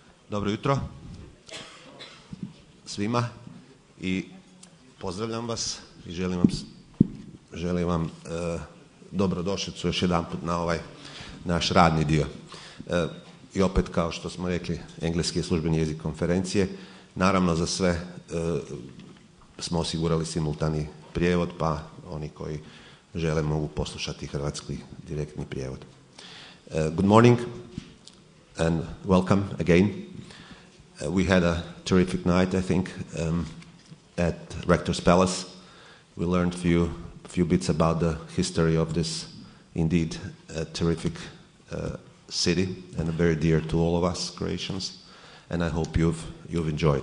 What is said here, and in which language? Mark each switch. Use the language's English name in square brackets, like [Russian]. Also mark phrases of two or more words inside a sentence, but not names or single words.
[Croatian] Dobro jutro svima i pozdravljam vas i želim vam dobrodošlicu još jedanput na ovaj naš radni dio. I opet, kao što smo rekli, engleski je službeni jezik konferencije. Naravno, za sve smo osigurali simultani prijevod, pa oni koji žele mogu poslušati hrvatski direktni prijevod. [English] Good morning and welcome again. We had a terrific night, I think, at Rector's Palace. We learned few bits about the history of this indeed terrific city, and very dear to all of us Croatians, and I hope you've enjoyed.